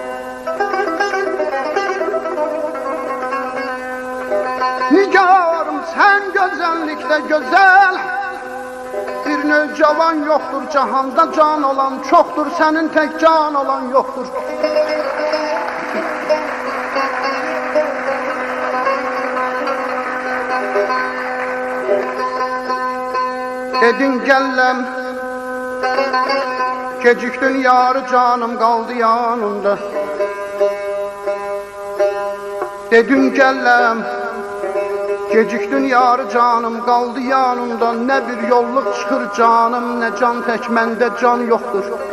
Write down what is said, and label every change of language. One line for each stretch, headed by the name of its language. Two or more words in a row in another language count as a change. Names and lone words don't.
Turkish: Nigarım sen güzellikte güzel bir nöcavan yoktur Cahanda can olan çoktur senin tek can olan yoktur
Azerbaijani: Dedin gəlləm Gecikdin yarı canım qaldı yanında Dedin gəlləm Gecikdin yarı canım qaldı yanında Nə bir yolluq çıxır canım Nə can tək məndə can yoxdur